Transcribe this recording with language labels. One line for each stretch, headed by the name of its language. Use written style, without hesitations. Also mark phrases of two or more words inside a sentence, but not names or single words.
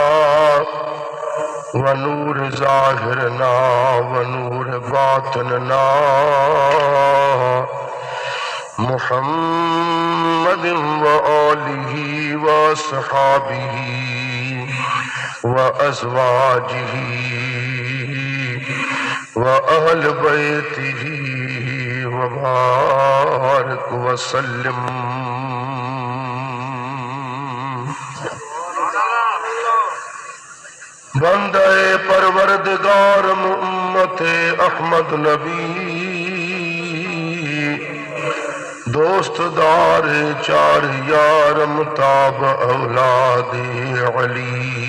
Arabic: ونور ظاهرنا ونور باطننا محمد وآله وصحابه وأزواجه وأهل بيته وبارك وسلم.
Urdu: بندے پروردگار امت احمد نبی دوستدار چار یار متاب اولاد علی